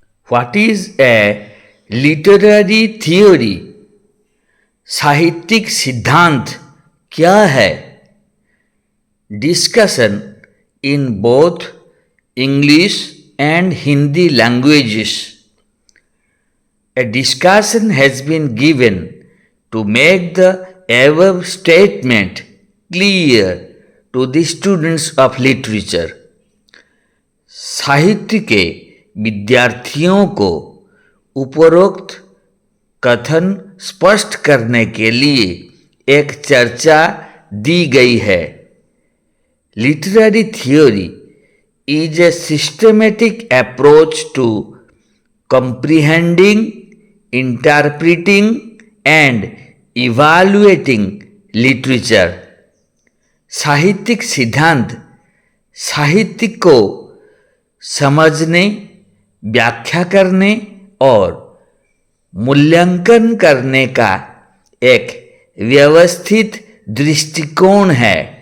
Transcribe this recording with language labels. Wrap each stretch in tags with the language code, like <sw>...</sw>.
<en>What is a literary theory?</en> <hi>साहित्यिक सिद्धांत क्या है?</hi> <en>Discussion in both English and Hindi languages. A discussion has been given to make the above statement clear to the students of literature.</en> <hi>साहित्य के विद्यार्थियों को उपरोक्त कथन स्पष्ट करने के लिए एक चर्चा दी गई है.</hi> <en>Literary theory is a systematic approach to comprehending, interpreting and evaluating literature.</en> <hi>साहित्यिक सिद्धांत साहित्य को समझने, व्याख्या करने और मूल्यांकन करने का एक व्यवस्थित दृष्टिकोण है.</hi>